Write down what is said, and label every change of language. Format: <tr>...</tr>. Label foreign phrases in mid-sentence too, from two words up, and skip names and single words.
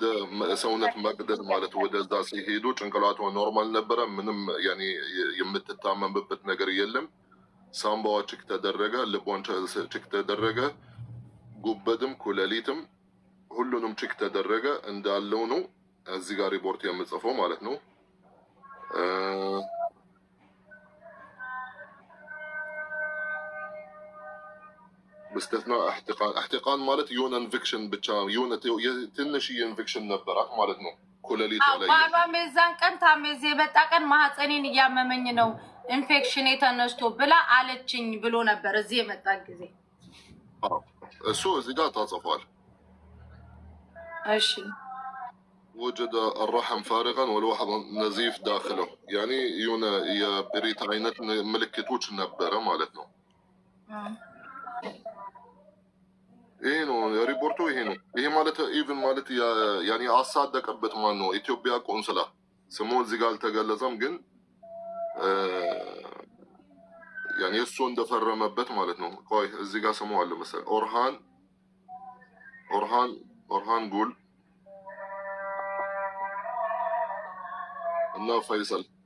<am>ሰውነት መቅደድ ማለት ወደዛ ሲሄዱ ጭንቅላቷ ኖርማል ነበረ። ምንም ያኔ የምትታመምበት ነገር የለም። ሳምባዋ ቼክ ተደረገ፣ ልቧን ቼክ ተደረገ፣ ጉበትም ኩላሊትም ሁሉንም ቼክ ተደረገ እንዳለው ነው እዚህ ጋር ሪፖርት የምጽፈው ማለት ነው።</am> <ar>باستثناء احتقان</ar> <am>ማለት የሆነ ኢንፌክሽን ብቻ የሆነ ትንሽ ኢንፌክሽን ነበራት ማለት ነው። ኩላሊት ላይ ባሏም የዛን ቀን ታሜዝ የመጣ ቀን ማህፀኔን እያመመኝ ነው ኢንፌክሽን የተነስቶ ብላ አለችኝ ብሎ ነበር እዚህ የመጣ ጊዜ። እሱ እዚህ ጋር ታጽፏል። እሺ</am> <ar>وجد الرحم فارغا والواحد نزيف داخله يعني</ar> <am>የሆነ የብሬት አይነት ምልክቶች ነበረ ማለት ነው። ይሄ ነው ሪፖርቱ። ይሄ ነው ይሄ ማለት ኢቭን ማለት ያኔ አሳደቀበት ማን ነው? ኢትዮጵያ ቆንስላ ስሙ እዚህ ጋር አልተገለጸም፣ ግን ያኔ እሱ እንደፈረመበት ማለት ነው። ቆይ እዚህ ጋር ስሙ አለ መሰለኝ ኦርሃን ጉል እና ፈይሰል</am>